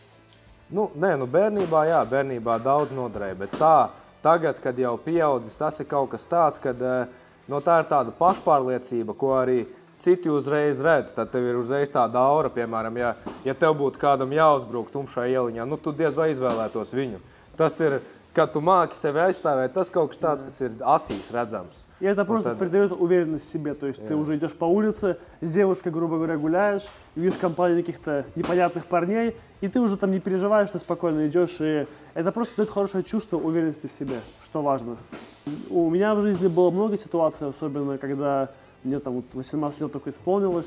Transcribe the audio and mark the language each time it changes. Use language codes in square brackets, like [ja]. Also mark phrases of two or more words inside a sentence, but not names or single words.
[lv] Bērnībā, jā, bērnībā daudz noderēja, bet tagad, kad jau pieaudzis, tas ir kaut kas tāds, kad tā ir tāda pašpārliecība, ko arī citi uzreiz redz. Tad tev ir uzreiz tāda aura, piemēram, ja tev būtu kādam jāuzbrūk tumšā ieliņā, nu tu diez vai izvēlētos viņu. Tas ir, kad tu māki sevi aizstāvēt, tas kaut kas tāds, kas ir acīs redzams. [ru] И это просто придает уверенность в себе. То есть ты уже идешь по улице, с девушкой, грубо говоря, гуляешь, видишь компанию каких-то непонятных парней, и ты уже там не переживаешь, ты спокойно идешь. И это просто дает хорошее чувство уверенности в себе, что важно. У меня в жизни было много ситуаций, особенно когда мне там 18 лет только исполнилось.